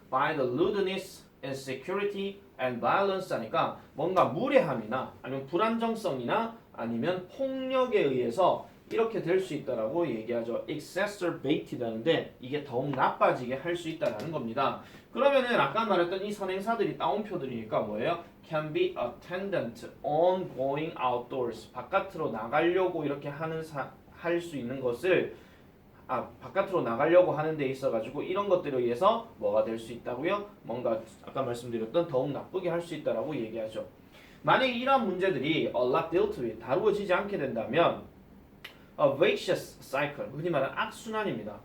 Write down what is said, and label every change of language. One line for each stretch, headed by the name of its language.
English: by the lewdness, insecurity, and violence
Korean: 하니까 뭔가 무례함이나 아니면 불안정성이나 아니면 폭력에 의해서 이렇게 될 수 있다라고 얘기하죠. exacerbated 하는데 이게 더욱 나빠지게 할 수 있다라는 겁니다. 그러면은 아까 말했던 이 선행사들이 따옴표들이니까 뭐예요?
English: can be attendant on going outdoors.
Korean: 바깥으로 나가려고 이렇게 하는 할 수 있는 것을 바깥으로 나가려고 하는 데 있어 가지고 이런 것들에 의해서 뭐가 될 수 있다고요? 뭔가 아까 말씀드렸던 더욱 나쁘게 할 수 있다라고 얘기하죠. 만약에 이러한 문제들이
English: a lot dealt with
Korean: 다루어지지 않게 된다면
English: a vicious cycle,
Korean: 흔히 말하는 악순환입니다.